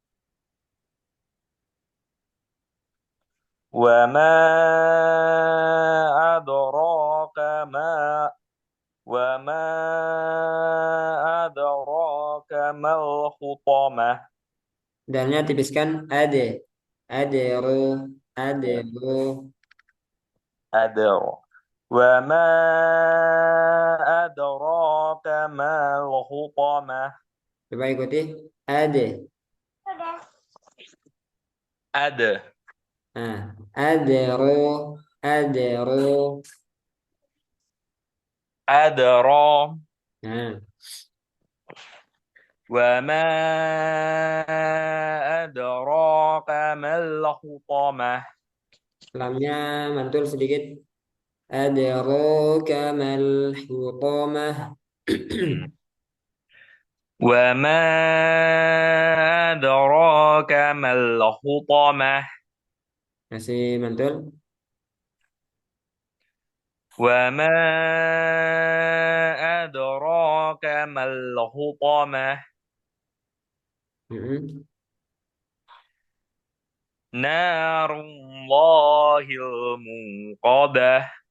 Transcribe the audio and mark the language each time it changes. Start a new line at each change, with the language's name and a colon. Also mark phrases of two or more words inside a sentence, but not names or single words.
Arabic: وما أدراك ما وما أدراك ما الحطمة.
Banjar: Dalnya tipiskan adero adero.
Arabic: Adra. وما أدراك ما الحطمة.
Banjar: Coba ikuti ade.
Arabic: Ada.
Banjar: Nah, adero adero.
Arabic: Adra.
Banjar: Nah,
Arabic: وما أدراك ما الحطمة.
Banjar: lamnya mantul sedikit.
Arabic: أدراك ما الحطمة. وما أدراك ما الحطمة.
Banjar: Masih mantul.
Arabic: وما أدراك ما الحطمة. نار الله الموقدة.